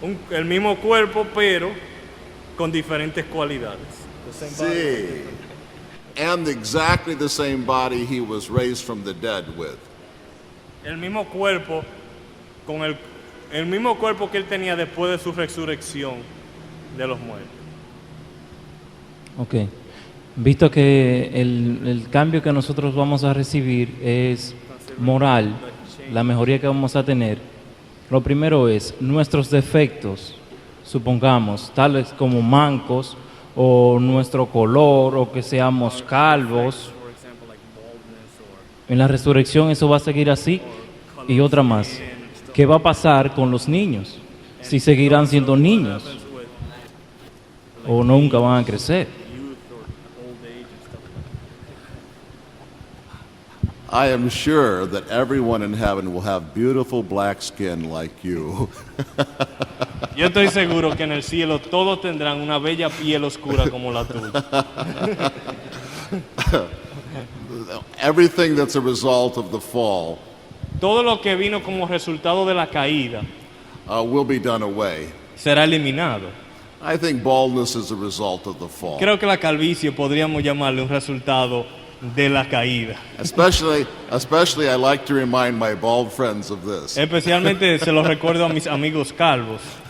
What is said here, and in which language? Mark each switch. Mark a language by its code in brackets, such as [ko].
[es] El mismo cuerpo, pero con diferentes cualidades. Sí. [en] and exactly the same body he was raised from the dead with. [es] El mismo cuerpo, con el mismo cuerpo que él tenía después de su resurrección de los muertos. Ok. Visto que el cambio que nosotros vamos a recibir es moral, la mejoría que vamos a tener, lo primero es nuestros defectos, supongamos, tales como mancos, o nuestro color, o que seamos calvos. En la resurrección eso va a seguir así. Y otra más, ¿qué va a pasar con los niños? Si seguirán siendo niños o nunca van a crecer. [en] I am sure that everyone in heaven will have beautiful black skin like you. [es] Yo estoy seguro que en el cielo todos tendrán una bella piel oscura como la tuya. [en] Everything that's a result of the fall [es] Todo lo que vino como resultado de la caída [en] will be done away. [es] será eliminado. [en] I think baldness is a result of the fall. [es] Creo que la calvicie podríamos llamarle un resultado de la caída. [en] Especially I like to remind my bald friends of this. [es] Especialmente se lo recuerdo a mis amigos calvos.